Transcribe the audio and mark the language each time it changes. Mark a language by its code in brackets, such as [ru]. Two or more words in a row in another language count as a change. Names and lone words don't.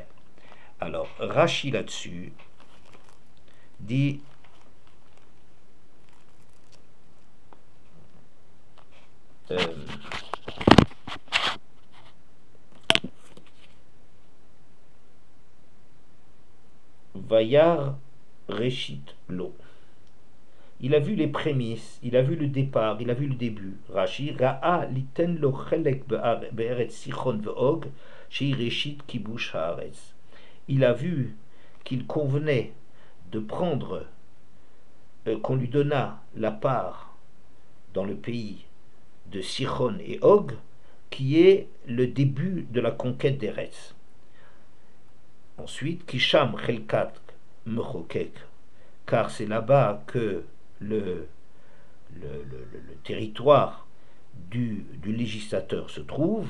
[fr] Alors Rashi là-dessus dit [he] וירא ראשית לו. [fr] Il a vu les prémices, il a vu le départ, il a vu le début. [he] רש"י ראה ליתן לו חלק בארץ סיחון ועוג שהיא ראשית כבוש הארץ. [fr] Il a vu qu'il convenait de prendre, qu'on lui donna la part dans le pays de Sichon et Og, qui est le début de la conquête d'Eretz. Ensuite, [he] כי שם חלקת מחוקק, [fr] car c'est là-bas que le territoire du législateur se trouve.